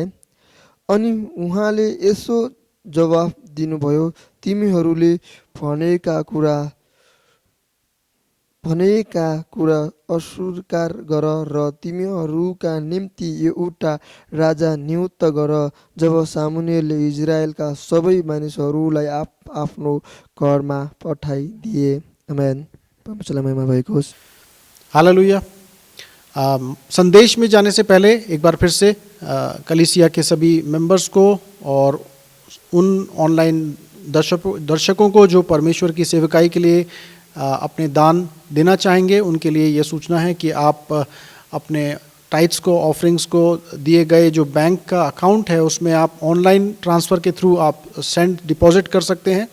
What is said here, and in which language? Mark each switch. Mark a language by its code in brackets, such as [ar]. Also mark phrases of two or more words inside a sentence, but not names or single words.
[ne] अनि उहाँले यसो जवाफ दिनुभयो, तिमीहरूले भनेका कुरा अस्वीकार गर र तिमीहरूका निम्ति एउटा राजा नियुक्त गर। जब सामुएलले इजरायलका सबै मानिसहरूलाई आफ्नो घरमा पठाइदिए। आमेन। परमेश्वरलाई महिमा भएको होस्। हालेलुया। [hi] संदेश में जाने से पहले एक बार फिर से कलीसिया के सभी मेंबर्स को और उन ऑनलाइन दर्शकों को जो परमेश्वर की सेवकाई के लिए अपने दान देना चाहेंगे, उनके लिए ये सूचना है कि आप अपने टाइट्स को, ऑफरिंग्स को दिए गए जो बैंक का अकाउंट है उसमें आप [en] online transfer [hi] के थ्रू आप डिपॉजिट कर सकते हैं।